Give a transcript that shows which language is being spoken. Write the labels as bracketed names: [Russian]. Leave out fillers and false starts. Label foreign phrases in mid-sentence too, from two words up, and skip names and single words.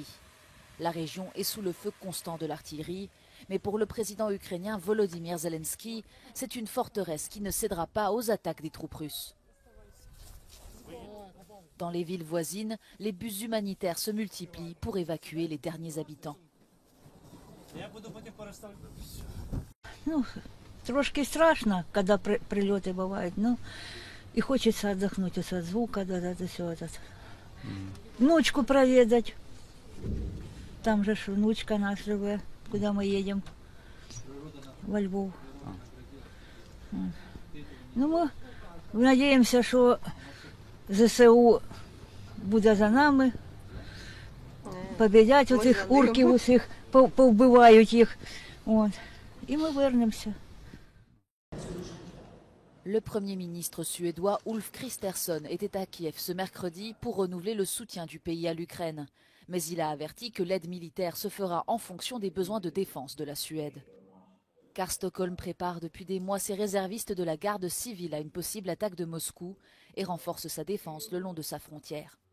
[French] La région est sous le feu constant de l'artillerie, mais pour le président ukrainien Volodymyr Zelensky, c'est une forteresse qui ne cédera pas aux attaques des troupes russes. Dans les villes voisines, les bus humanitaires se multiplient pour évacuer les derniers habitants. [Ukrainian] Трошки страшно, [Russian] когда прилеты бывают, но и хочется отдохнуть от звука, все это. Внучку проведать. Там же внучка наша живет, куда мы едем, во Львов. Ну, мы надеемся, что [Ukrainian] ЗСУ буде за нами, победять оцих урків усіх, повбивають їх, і ми вернемося. [French] Le Premier ministre suédois Ulf Kristersson était à Kiev ce mercredi pour renouveler le soutien du pays à l'Ukraine. Mais il a averti que l'aide militaire se fera en fonction des besoins de défense de la Suède. Car Stockholm prépare depuis des mois ses réservistes de la garde civile à une possible attaque de Moscou et renforce sa défense le long de sa frontière.